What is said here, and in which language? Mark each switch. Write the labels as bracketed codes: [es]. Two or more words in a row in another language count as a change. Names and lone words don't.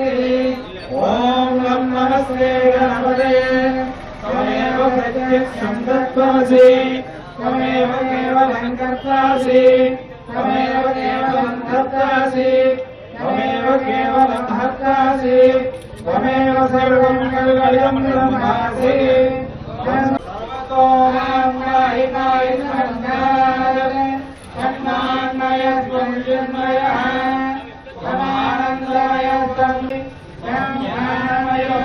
[sa] ఓం నమస్తే గణపతే. త్వమేవ ప్రత్యక్షం తత్వమసి, త్వమేవ కేవలం కర్తాసి, త్వమేవ కేవలం కర్తాసి, త్వమేవ కేవలం హర్తాసి, త్వమేవ సర్వం కల్విదం బ్రహ్మాసి. సర్వతో మాం विद्युन्मयः समानन्दमयं ज्ञानमयो